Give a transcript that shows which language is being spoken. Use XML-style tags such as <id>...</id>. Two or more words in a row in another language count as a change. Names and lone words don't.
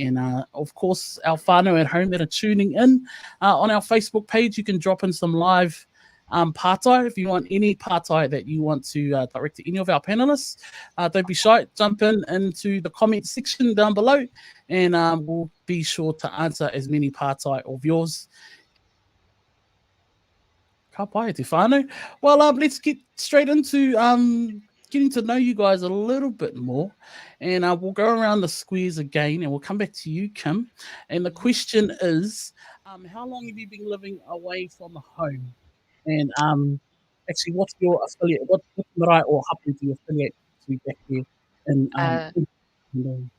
<en>And of course, our whānau at home that are tuning in on our Facebook page, you can drop in some live pātai. If you want any pātai that you want to direct to any of our panelists, don't be shy, jump into the comment section down below, and we'll be sure to answer as many pātai of yours.</en> <mi>Ka pai te whānau.</mi> <en>Well, let's get straight into getting to know you guys a little bit more, and we'll go around the squares again, and we'll come back to you, Kim. And the question is, how long have you been living away from home? And actually, what's your affiliate? What marae or hapu do you affiliate to back here in</en>